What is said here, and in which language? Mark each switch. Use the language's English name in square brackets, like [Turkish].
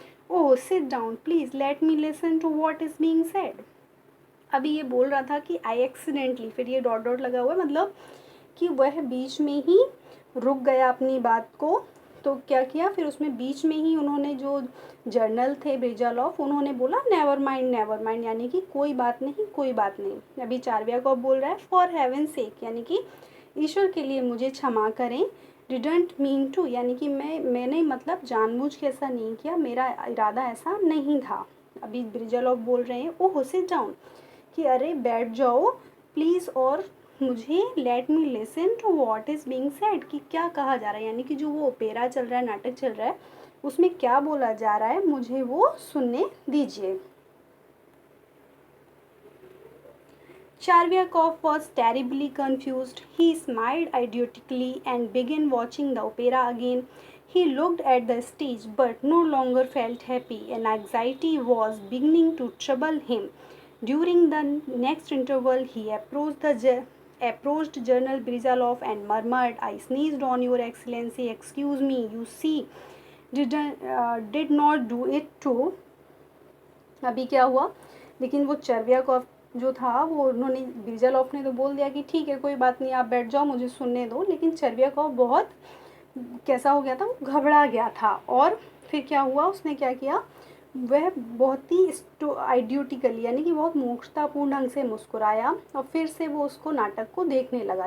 [English] Oh, sit down, please, let me listen to what is being said. [Hindi] अभी ये बोल रहा था कि [English] I accidentally, [Hindi] फिर ये डॉट डॉट लगा हुआ है, मतलब कि वह बीच में ही रुक गया अपनी बात को। तो क्या किया फिर, उसमें बीच में ही उन्होंने, जो जर्नल थे ब्रिजालॉफ, उन्होंने बोला [English] never mind, [Hindi] यानी कि कोई बात नहीं, कोई बात नहीं। अभी चार्वियाकॉफ बोल रहा है [English] for heaven sake, [Hindi] यानी कि ईश्वर के लिए मुझे क्षमा करें, [English] didn't mean to, [Hindi] यानी कि मैंने मतलब जानबूझ के ऐसा नहीं किया, मेरा इरादा ऐसा नहीं था। अभी ब्रिजालॉफ बोल रहे हैं [English] oh sit down, [Hindi] कि अरे बैठ जाओ प्लीज़, और मुझे [English] let me listen to what is being said, [Hindi] कि क्या कहा जा रहा है, यानी कि जो वो ओपेरा चल रहा है, नाटक चल रहा है, उसमें क्या बोला जा रहा है, मुझे वो सुनने दीजिए। [English] Chervyakov was terribly confused. He smiled idiotically and began watching the opera again. He looked at the stage but no longer felt happy, and anxiety was beginning to trouble him. During the next interval, he approached General Brizalov and murmured, I sneezed on your excellency, excuse me, you see, did not do it too. [Hindi] अभी क्या हुआ, लेकिन वो चर्वियाकॉफ जो था वो, उन्होंने ब्रिजालॉफ ने तो बोल दिया कि ठीक है कोई बात नहीं, आप बैठ जाओ, मुझे सुनने दो, लेकिन चर्वियाकॉफ बहुत कैसा हो गया था, वो घबरा गया था। और फिर क्या हुआ, उसने क्या किया, वह बहुत ही आइडियोटिकली यानी कि बहुत मूर्खतापूर्ण ढंग से मुस्कुराया, और फिर से वो उसको नाटक को देखने लगा।